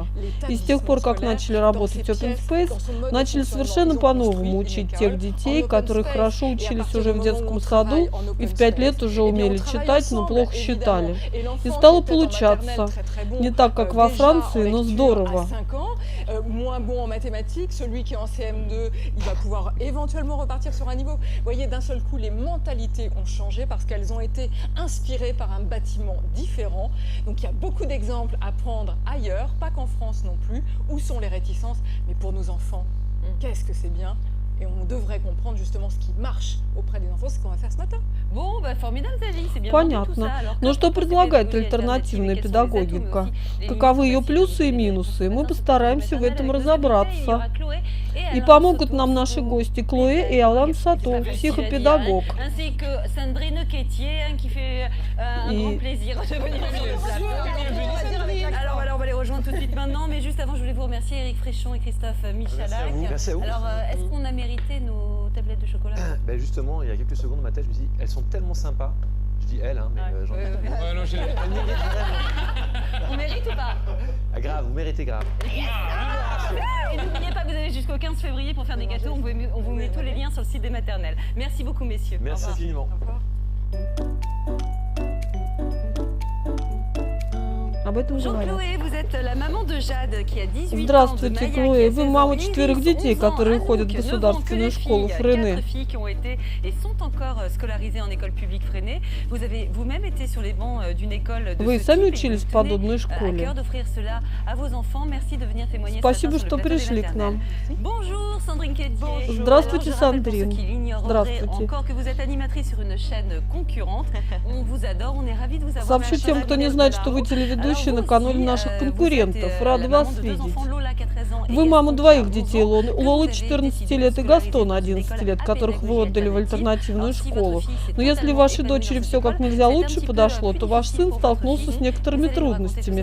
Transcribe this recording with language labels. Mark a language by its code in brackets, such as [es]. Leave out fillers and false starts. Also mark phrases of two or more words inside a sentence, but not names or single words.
[ru] И с тех пор, как начали работать [en] Open Space, [ru] начали совершенно по-новому учить тех детей, которые хорошо учились уже в детском саду и в 5 лет уже умели читать, но плохо считали. И стало получаться. Не так, как во Франции, но здорово. [fr] Il va pouvoir éventuellement repartir sur un niveau. Vous voyez, d'un seul coup, les mentalités ont changé parce qu'elles ont été inspirées par un bâtiment différent. Donc il y a beaucoup d'exemples à prendre ailleurs, pas qu'en France non plus. Où sont les réticences? Mais pour nos enfants, qu'est-ce que c'est bien? Et on devrait comprendre justement ce qui marche auprès des enfants, c'est ce qu'on va faire ce matin. Bon, bah formidable, Zali, c'est bien. [ru] Понятно. Но что предлагает альтернативная педагогика? Каковы ее плюсы и минусы? Мы постараемся в этом разобраться. И помогут нам наши гости Клоэ и Алан Сато, психопедагог. [fr] Alors on va les rejoindre tout de suite maintenant, mais juste avant, je voulais vous remercier Eric Fréchon et Christophe Michalak. Merci à vous. Alors, est-ce qu'on a mérité nos tablettes de chocolat? Ben justement, il y a quelques secondes, ma tête, je me dis, elles sont tellement sympas. Je dis elles, hein, mais j'en ai pas. Ouais, non, Elles méritent vraiment. On mérite ou pas? Ah, grave, vous méritez grave. Et n'oubliez pas que vous avez jusqu'au 15 février pour faire des gâteaux. On vous met tous les liens sur le site des maternelles. Merci beaucoup, messieurs. Merci infiniment. [ru] Об этом говорят. Клоэ, [fr] vous êtes la maman de Jade, qui a 18 ans, de [ru] Здравствуйте, [fr] Maya, [ru] Клоэ. [fr] qui a [ru] Вы [fr] 16 [ru] мама [fr] ans, [ru] 4 [fr] Iris, [ru] детей, [fr] 11 [ru] которые [fr] ans, [ru] ходят в [fr] Anouk, 9 ans, [ru] государственную [fr] que les [ru] школу [fr] filles, [ru] Френе. [fr] 4 filles qui ont été et sont encore scolarisées en école publique Freinet. Vous avez vous-même été sur les bancs d'une école de [ru] Вы [fr] ce [ru] сами [fr] type, et [ru] учились [fr] vous [ru] в [fr] tenez [ru] подобной [fr] à [ru] школе. [fr] cœur d'offrir cela à vos enfants. Merci de venir témoigner ce [ru] Спасибо, [fr] matin sur [ru] что [fr] le plateau des [ru] пришли к нам. [fr] maternelles. Bonjour Sandrine Quétier. [ru] Здравствуйте, [fr] Alors, je rappelle pour [ru] Сандрин. [fr] ceux qui l'ignoreraient [ru] Здравствуйте. [fr] encore que vous êtes animatrice sur une chaîne concurrente. On vous adore, on est ravis de vous avoir. [ru] Сообщу тем, кто не знает, что вы телеведущая будущее на канале наших конкурентов. Рада вас видеть. Вы мама двоих детей, Лолы 14 лет и Гастона 11 лет, которых вы отдали в альтернативную школу. Но если вашей дочери все как нельзя лучше подошло, то ваш сын столкнулся с некоторыми трудностями.